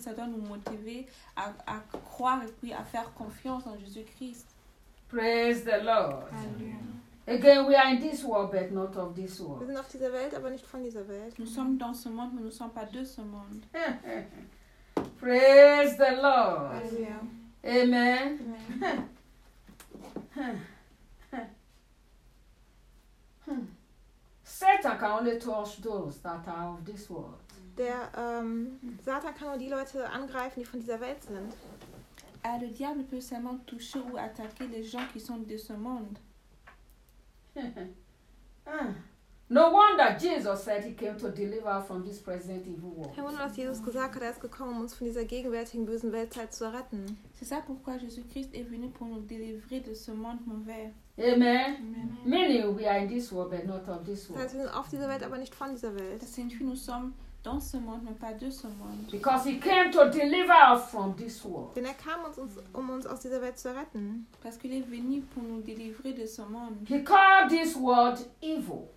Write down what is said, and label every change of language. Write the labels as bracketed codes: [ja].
[fr] Ça doit nous motiver à croire et puis à faire confiance en Jésus-Christ. [en] Praise the Lord. Amen. Again, we are in this world, but not of this world. [de] Wir sind auf dieser Welt, aber nicht von dieser Welt. [fr] Nous sommes dans ce monde, mais nous sommes pas de ce monde. [en] Praise the Lord. Hallelujah. Amen. Amen. Satan can only touch those that are of this world. [de] Der Satan kann nur die Leute angreifen, die von dieser Welt sind. [fr] Ah, le diable peut seulement toucher ou attaquer les gens qui sont de ce monde. [en] No wonder Jesus said he came to deliver from this present evil world. [de] Kein Wunder, dass Jesus gesagt hat, er ist gekommen, um uns von dieser gegenwärtigen bösen Weltzeit zu retten. [fr] C'est ça pourquoi Jésus-Christ est venu pour nous délivrer de ce monde mauvais. [en] Amen. Amen. Meaning we are in this world, but not of this world. [de] Das heißt, wir sind auf dieser Welt, aber nicht von dieser Welt. Das sind wir, [fr] nous sommes dans ce monde, mais pas de ce monde. [en] Because he came to deliver us from this world. [de] Denn er kam uns, um uns aus dieser Welt zu retten. [fr] Parce qu'il est venu pour nous délivrer de ce monde. [en] He called this world evil.